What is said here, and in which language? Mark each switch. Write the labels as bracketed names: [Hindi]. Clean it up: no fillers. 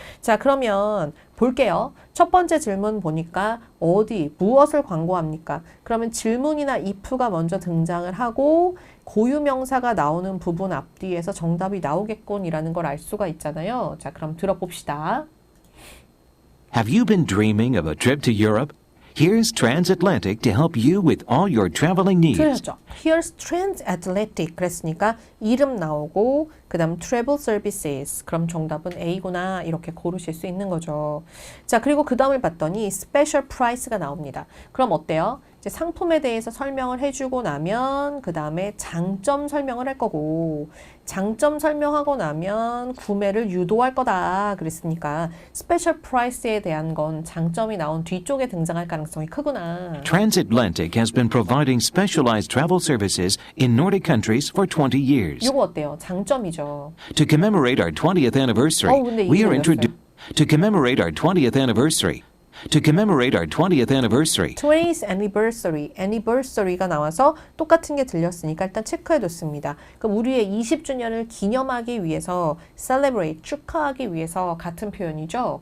[Korean] 자, 그러면 볼게요. 첫 번째 질문 보니까 어디, 무엇을 광고합니까? 그러면 질문이나 if가 먼저 등장을 하고 고유명사가 나오는 부분 앞뒤에서 정답이 나오겠군이라는 걸 알 수가 있잖아요. 자, 그럼 들어봅시다. [English] Have you been dreaming of a trip to Europe? Here's Transatlantic to help you with all your traveling needs. [Korean] 들으셨죠? [English] Here's Transatlantic [Korean] 그랬으니까 이름 나오고 그 다음 Travel Services, 그럼 정답은 A구나 이렇게 고르실 수 있는 거죠. 자, 그리고 그 다음을 봤더니 Special Price가 나옵니다. 그럼 어때요? 이제 상품에 대해서 설명을 해주고 나면 그 다음에 장점 설명을 할 거고, 장점 설명하고 나면 구매를 유도할 거다 그랬으니까 스페셜 프라이스에 대한 건 장점이 나온 뒤쪽에 등장할 가능성이 크구나. [English] Transatlantic has been providing specialized travel services in Nordic countries for 20 years. [Korean] 이거 어때요? 장점이죠. [English] To commemorate our 20th anniversary, [Korean] 근데 [English] we [Korean] 이게 [English] are [Korean] 뭐였어요? [English] to commemorate our 20th anniversary. To commemorate our 20th anniversary. 20th anniversary, [Korean] anniversary가 나와서 똑같은 게 들렸으니까 일단 체크해뒀습니다. 그럼 우리의 20주년을 기념하기 위해서 celebrate, 축하하기 위해서 같은 표현이죠.